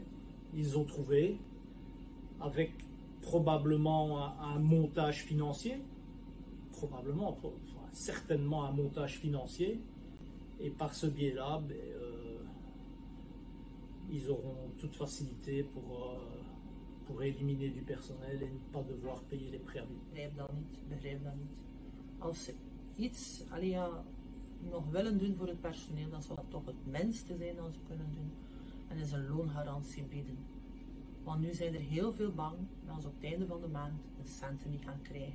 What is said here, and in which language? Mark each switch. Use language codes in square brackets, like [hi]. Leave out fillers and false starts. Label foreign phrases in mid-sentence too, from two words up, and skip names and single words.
[fr] Ils ont trouvé, avec probablement un montage financier, certainement un montage financier, et par ce biais-là, ils auront toute facilité pour éliminer du personnel et ne pas devoir payer les préavis. [nl] Begrijp dat niet. Als ze iets nog willen doen voor het personeel, dan zal dat toch het minste zijn dat ze kunnen doen. En is een loongarantie bieden. Want nu zijn er heel veel bang dat ze op het einde van de maand de centen niet gaan krijgen.